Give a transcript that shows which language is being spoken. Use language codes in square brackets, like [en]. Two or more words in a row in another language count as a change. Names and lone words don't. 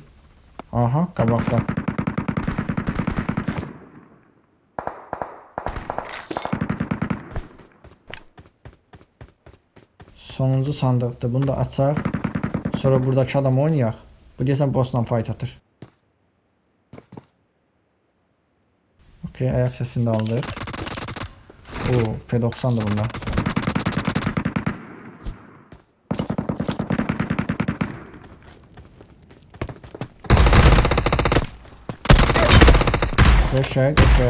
[az] Aha, qabaqda. Sonuncu sandıqdır. Bunu da açaq. Sonra buradakı adam oynayaq. Bu deyəsən bossla fight atır. [tr] Okay, ayak sesini de aldık. [az] Oo, P90 da bunlar. Geçək.